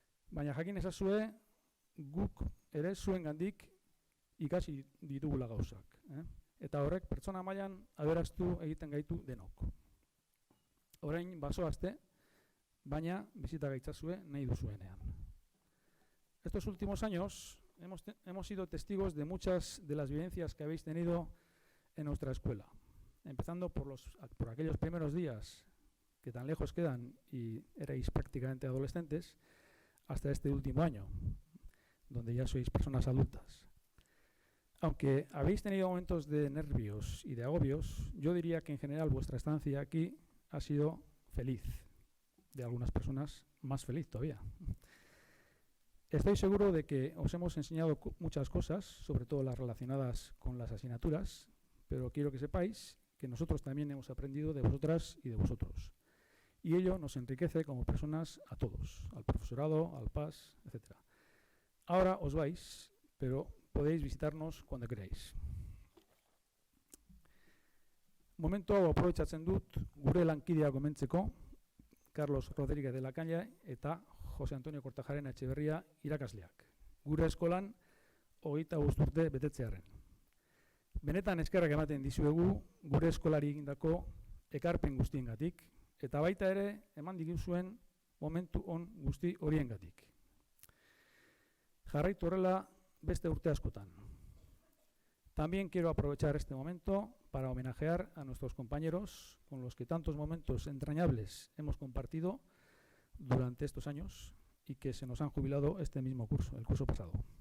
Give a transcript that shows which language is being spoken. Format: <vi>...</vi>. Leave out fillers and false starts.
<eu>Baina jakin ezazue, guk ere zuengandik ikasi ditugula gauzak. Eta horrek pertsona mailan aberastu egiten gaitu denok. Orain bazoazte, baina bizita gaitzazue nahi duzuenean.</eu> <es>Estos últimos años hemos sido testigos de muchas de las vivencias que habéis tenido en nuestra escuela, empezando por aquellos primeros días que tan lejos quedan y erais prácticamente adolescentes, hasta este último año, donde ya sois personas adultas. Aunque habéis tenido momentos de nervios y de agobios, yo diría que en general vuestra estancia aquí ha sido feliz de algunas personas más feliz todavía. Estoy seguro de que os hemos enseñado muchas cosas, sobre todo las relacionadas con las asignaturas, pero quiero que sepáis que nosotros también hemos aprendido de vosotras y de vosotros. Y ello nos enriquece como personas a todos, al profesorado, al PAS, etc. Ahora os vais, pero podéis visitarnos cuando queráis.</es> <eu>Momentu hau aprobetxatzen dut gure lankidea gomentzeko, Carlos Rodríguez de la Caña eta Jose Antonio Kortajarena Etxeberria irakasleak. Gure eskolan 25 urte betetzearren. Benetan eskerrak ematen dizuegu gure eskolari egindako ekarpen guztiengatik eta baita ere eman diguzuen momentu on guzti horiengatik. Jarraitu horrela beste urte askotan.</eu> <es>También quiero aprovechar este momento para homenajear a nuestros compañeros con los que tantos momentos entrañables hemos compartido durante estos años y que se nos han jubilado este mismo curso, el curso pasado.</es>